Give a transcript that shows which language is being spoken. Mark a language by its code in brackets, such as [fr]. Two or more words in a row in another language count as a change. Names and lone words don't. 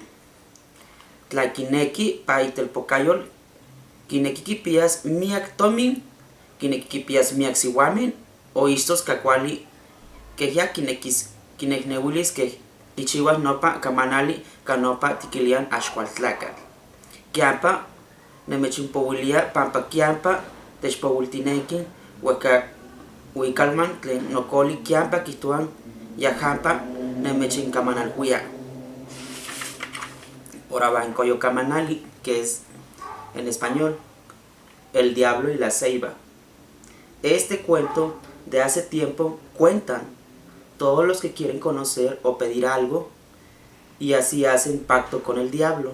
[nhe] Tlaquinequi pa itelpocayol quinequi quipias miak tomin, quinequi quipias miak sihuamen o istos cacuali que ya quinecnehuilis que quichihuas nopa camanali canopa tiquilian Axcualtlacatl. Quiampa nemechimpouilia pampa quiampa techpouiltinequi huicalman tlen nocoli quiampa quihtoan yajampa nemechincamanalhuia. [es] Ahora va en Coyo Camanali, que es en español El Diablo y la Ceiba. Este cuento de hace tiempo cuentan todos los que quieren conocer o pedir algo y así hacen pacto con el diablo.